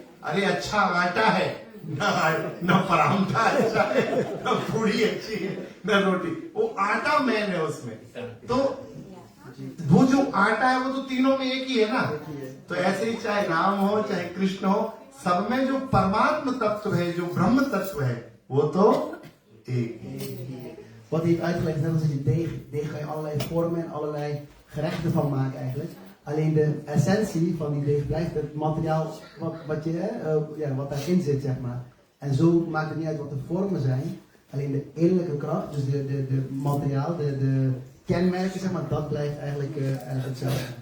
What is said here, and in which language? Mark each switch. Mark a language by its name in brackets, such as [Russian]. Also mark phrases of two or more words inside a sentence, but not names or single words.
[Hindi] अरे अच्छा आटा है, ना परांठा अच्छा है, ना पूड़ी अच्छी है, ना रोटी। वो आटा मैन है उसमें। तो वो जो आटा है वो तो तीनों में एक ही है ना। तो ऐसे ही चाहे राम हो चाहे कृष्ण हो, सब में जो परमात्म तत्व है, जो ब्रह्म तत्व है, वो तो एक है। [Dutch] Wat hij heeft uitgelegd, net als in deeg kan je allerlei vormen en allerlei gerechten van maken eigenlijk. Alleen de essentie van die deeg blijft het materiaal wat daarin zit, zeg maar. En zo maakt het niet uit wat de vormen zijn. Alleen de innerlijke kracht, dus de materiaal, de kenmerken, zeg maar, dat blijft eigenlijk hetzelfde.